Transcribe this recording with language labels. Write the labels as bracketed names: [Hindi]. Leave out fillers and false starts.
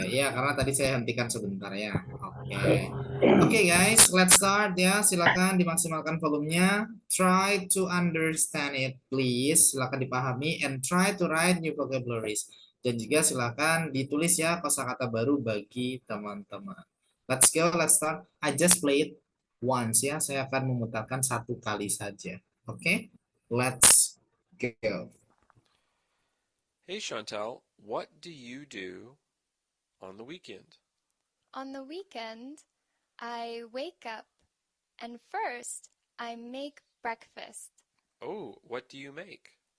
[Indonesian] Oke, ya karena tadi saya hentikan sebentar ya. [English] Oke guys, let's start ya. [Indonesian] Silakan dimaksimalkan volumenya. [English] Try to understand it, please. [Indonesian] Silakan dipahami [English] and try to write new vocabularies. [Indonesian] Dan juga silakan ditulis ya kosakata baru bagi teman-teman. [English] Let's go, let's start. I just play it once ya. [Indonesian] Saya akan memutarkan satu kali saja. [English] Oke, let's go. Hey Chantal, what do you do on the weekend? On the weekend, I wake up and first I make breakfast. Oh, what do you make?